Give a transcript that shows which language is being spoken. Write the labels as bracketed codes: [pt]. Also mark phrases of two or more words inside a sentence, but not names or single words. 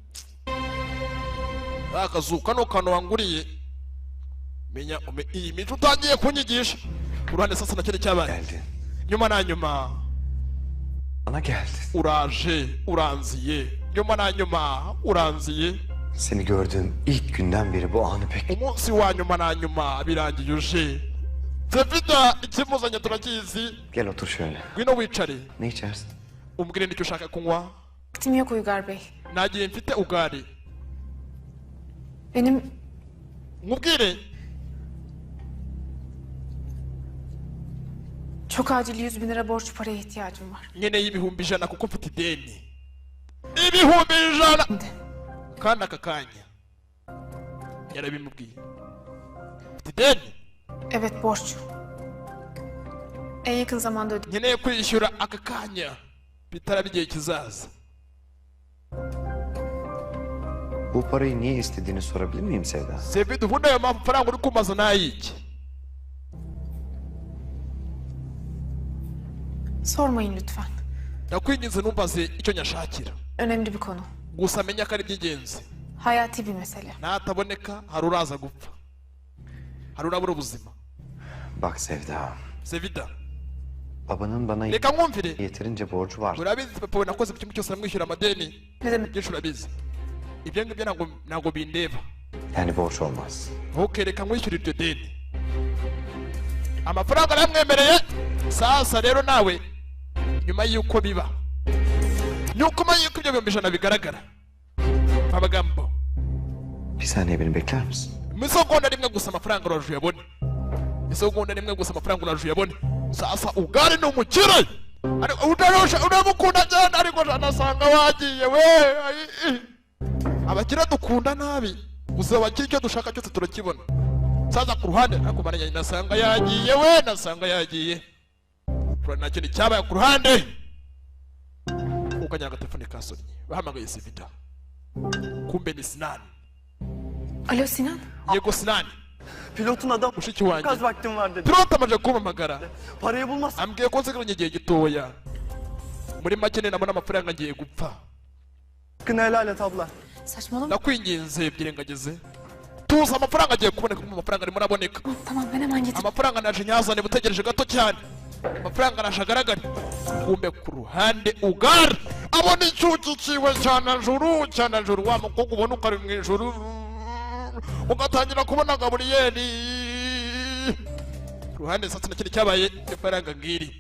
[rw] Akazuka no kano wanguriye. Menya iyi mico utangiye kunyigisha. Ku ruhande sasa nakire cyabaye. Nyuma na nyuma. [tr] Bana geldin. [rw] Uraje, uranziye. Nyuma na nyuma uranziye. [tr] Seni gördüğüm ilk günden beri bu anı pek... [rw] Umunsi wa nyuma na nyuma birangiye uje. Sevida ikimuzanye turakizi. [tr] Gel otur şöyle. [rw] Ngwino wicare. [tr] Ne içersin? [rw] Umbwire nicyo ushaka kunywa. [tr] Vaktim yok Uygar Bey. [rw] Nagiye mfite ugari. [tr] Benim [rw] Mubwire. [tr] çok acil 100.000 lira borç paraya ihtiyacım var. [rw] Nkeneye ibihumbi 100 kuko mfite ideni. Ibihumbi 100. Kandi aka kanya yarabimubwiye. Mfite ideni. [tr] Evet borç. En yakın zamanda ödeyeceğim. [rw] Nkeneye kwishyura aka kanya bitara bigiye kizaza. [tr] Bu parayı niye istediğini sorabilir miyim Sevda? [rw] Sevida ubundi ayo mafaranga uri kumaza n'ayiki? [tr] Sormayın lütfen. [rw] Ndakwinginze numbaze icyo nyashakira. [tr] Önemli bir konu. [rw] Gusa menya ko ari iby'ingenzi. [tr] Hayati bir mesele. [rw] Nataboneka hari uraza gupfa. Hari urabura ubuzima. [tr] Bak Sevda. [rw] Sevida. [tr] Babanın bana [rw] Reka nkumvire. [tr] yeterince borcu var. [rw] Urabizi papa we nakoze ikintu cyose namwishyura amadeni. [tr] Ne demek? [rw] Byinshi urabizi. Ibyo ngibyo ntabwo bindeba. [tr] Yani borç olmaz. [rw] Ntukereka nkwishyura iryo deni. Amafaranga aramwemereye. Sasa rero nawe nyuma y'uko biba. Nyuma y'uko ibyo bihumbi 100 bigaragara. Amagambo. [tr] Bir saniye beni bekler misin? [rw] Misogonda rimwe gusa amafaranga uraje yabone. Misogonda rimwe gusa amafaranga uraje yabone. Sasa ugari ni umukire. Ariko utarosha unamukunda cyane ariko nasanga wagiye we. Abakire dukunda nabi. Gusa abakire icyo dushaka cyose turakibona. Sasa ku ruhande nakumaranye nasanga yagiye we nasanga yagiye. Nta kintu cyabaye ku ruhande. Ukanyanga telefone kasonye. Bahamagaye Sevida. Kumbe ni Sinan. [tr] Alo Sinan. [rw] Yego Sinan. [tr] Pilotun adam. [rw] Mushiki wanjye. [tr] Az vaktim var dedi. [rw] Pilot amaje kumpamagara. [tr] Parayı bulmaz. [rw] Ambwiye ko nsigaranye igihe gitoya. Muri make nabona amafaranga ngiye gupfa. [tr] Hakkını helal et abla. Saçmalama. [rw] Ndakwinginze byirengagize. tuza amafaranga agiye kuboneka amafaranga arimo araboneka [tr] Tamam ben hemen gidip. [rw] amafaranga naje nyazane butegereje gato cyane amafaranga nashagaragara kumbe ku ruhande ugara abona icyuki ciwe cyane juru wa mukobwa ubona ukari mu ijuru ugatangira kubona Gaburiyeli ruhande sasa nakindi cyabaye ifaranga ngiri